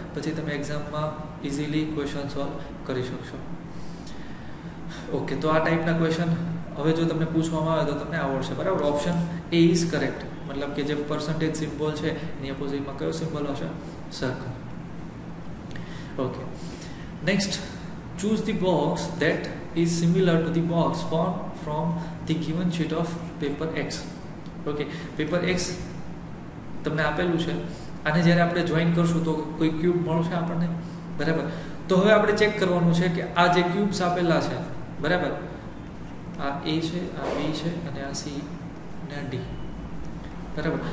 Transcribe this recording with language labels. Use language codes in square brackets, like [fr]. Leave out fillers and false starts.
[gu] પછી તમે એક્ઝામમાં ઇઝીલી ક્વેશ્ચન સોલ્વ કરી શકશો. ઓકે, તો આ ટાઈપના ક્વેશ્ચન હવે જો તમને પૂછવામાં આવે તો તમને આવડશે, બરાબર. ઓપ્શન એ ઇઝ કરેક્ટ, મતલબ કે જે પર્સન્ટેજ સિમ્બોલ છે એની અપોઝિટમાં કયો સિમ્બોલ હશે, circle. Okay, next, [en] choose the box that is similar to the box formed from the given sheet of paper X. [gu] Okay, paper X તમને આપેલું છે, આને જ્યારે આપણે જોઈન કરશું તો કોઈ ક્યુબ મળશે આપણને, બરાબર. તો હવે આપણે ચેક કરવાનું છે કે આ જે ક્યુબ્સ આપેલા છે, બરાબર, આ એ છે, આ બી છે અને આ સી અને આ ડી, બરાબર.